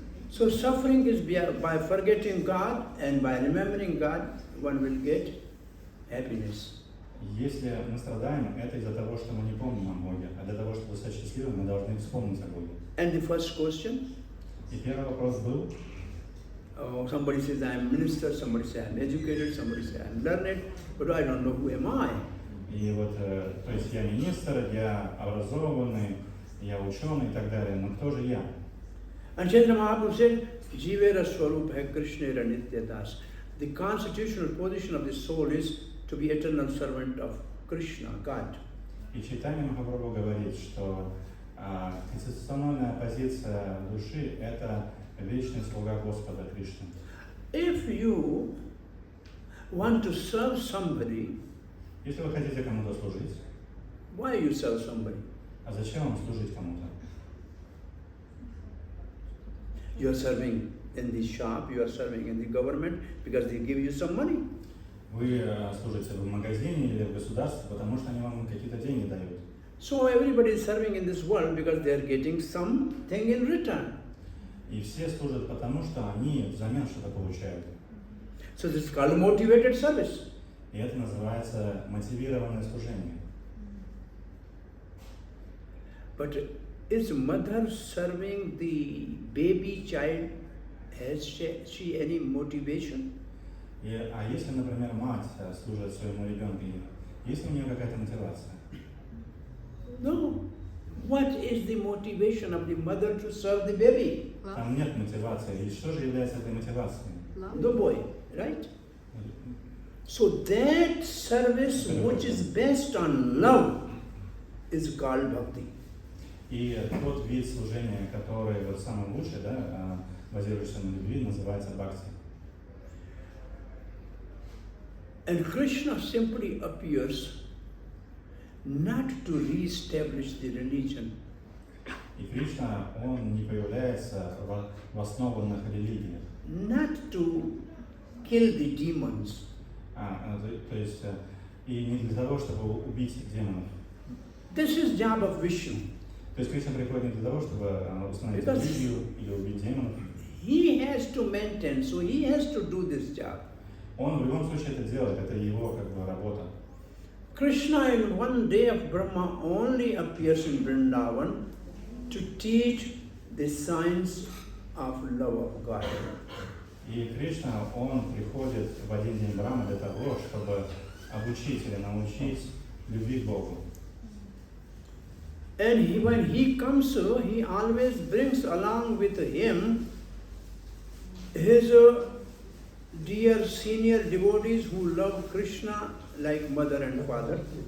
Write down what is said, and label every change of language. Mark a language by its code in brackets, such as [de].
[en] So suffering is by forgetting God and by remembering God, one will get happiness. [ru] Если мы страдаем, это из-за того, что мы не помним о Боге, а для того, чтобы стать счастливым, мы должны вспомнить о Боге. [en] And the first question? [ru] И первый вопрос был. [en] Somebody says I am minister, somebody says I am educated, somebody says I am learned, but I don't know who am I. [ru] И вот, то есть я министр, я образованный, я ученый и так далее, но кто же я? [en] And Chaitanya Mahaprabhu said, [sa] Jivera Swarupa Krishnera Nityadas. [en] The constitutional position of the soul is to be eternal servant of Krishna, God. [ru] И Чайтанья Махапрабху говорит, что конституционная позиция души – это вечный слуга Господа Кришны. [en] If you want to serve somebody, [ru] Если вы хотите кому-то служить, [en] why you serve somebody? [ru] а зачем вам служить кому-то? [en] You are serving in the shop, you are serving in the government because they give you some money. [ru] Вы служите в магазине или в государстве, потому что они вам какие-то деньги дают. [en] So everybody is serving in this world because they are getting something in return. [ru] И все служат потому, что они взамен что-то получают. [en] So this is called motivated service. [ru] И это называется мотивированное служение. [en] But is mother serving the baby child, has she any motivation? [ru] А если, например, мать служит своему ребенку, есть ли у нее какая-то мотивация? [en] No. What is the motivation of the mother to serve the baby? [ru] Там нет мотивации. И что же является этой мотивацией? [en] The boy, right? So that service which is based on love is called bhakti. [ru] И тот вид служения, который вот самый лучший, да, базирующийся на любви, называется бхакти. [en] And Krishna simply appears not to re-establish the religion. [ru] И Кришна, он не появляется в основанных религиях. [en] Not to kill the demons. [ru] То есть, и не для того, чтобы убить демонов. [en] This is job of Vishnu. [ru] То есть Кришна приходит не для того, чтобы установить религию или убить демонов. [en] He has to maintain, so he has to do this job. [ru] Он в любом случае это делает, это его как бы работа. [en] Krishna in one day of Brahma only appears in Vrindavan to teach the science of love of God. [ru] И Кришна, он приходит в один день Брахмы для того, чтобы обучить или научить любви к Богу. [en] And when he comes, he always brings along with him his dear senior devotees who love Krishna like mother and father.